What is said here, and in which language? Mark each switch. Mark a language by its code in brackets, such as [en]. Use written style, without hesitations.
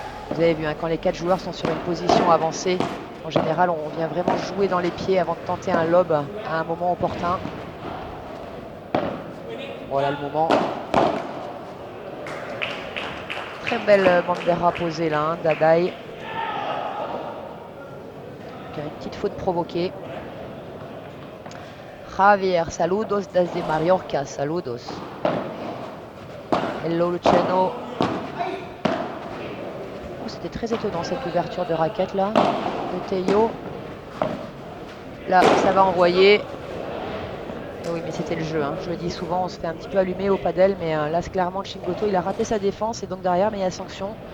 [fr] Vous avez vu, hein, quand les 4 joueurs sont sur une position avancée, en général, on vient vraiment jouer dans les pieds avant de tenter un lob à un moment opportun. Voilà le moment. Très belle bandera posée là, hein, d'Adaï. Une petite faute provoquée. [es] Javier, saludos desde Mallorca, saludos. [en] Hello Luciano. [fr] C'était très étonnant cette ouverture de raquette là, de Théo. Là, ça va envoyer. Oui, mais c'était le jeu. Hein. Je le dis souvent, on se fait un petit peu allumer au padel, mais là, clairement, Chingoto, il a raté sa défense et donc derrière, mais il y a sanction.